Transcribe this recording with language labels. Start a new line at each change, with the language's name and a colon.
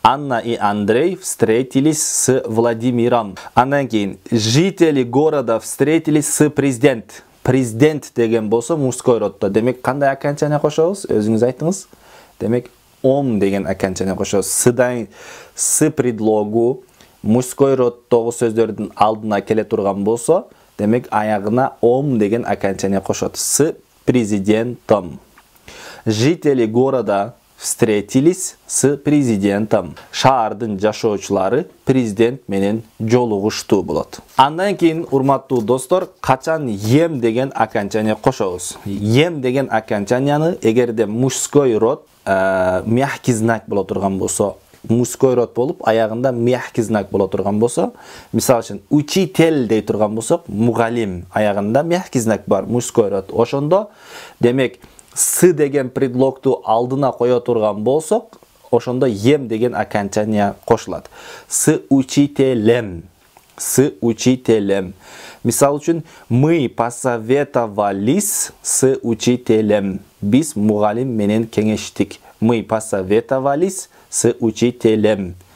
Russian: Анна и Андрей встретились с Владимиром.
Kyrgyz: Андан кийин
Russian: жители города встретились с президент.
Kyrgyz: Президент деген болсо мужской родто. Демек кандай окончание кошобуз? Өзүңүз айтыңыз. Демек ом деген окончание кошобуз. С предлогу мужской родтогу сөздөрдүн алдына келе турган болсо, демек аягына ом деген окончание кошот.
Russian: С президентом. Жители города встретились с президентом.
Kyrgyz: Шаардын жашоочулары президент менен жолугушту болот. Андан кийин, урматтуу достор, качан ем деген окончание кошобуз? Ем деген окончанияны эгерде мужской род мягкий знак боло турган болсо, мужской род болуп, аягында мягкий знак боло турган болсо, мисалы үчүн учитель дей турган болсок, мугалим, аягында мягкий знак бар, мужской род. Ошондо, демек, с деген предлогту алдына кое турган болсок, ошондо ем деген окончание кошулат.
Russian: С учителем. С учителем.
Kyrgyz: Мисалы үчүн,
Russian: мы посоветовались с учителем.
Kyrgyz: Биз мугалим менен кеңештик.
Russian: Мы посоветовались с учителем.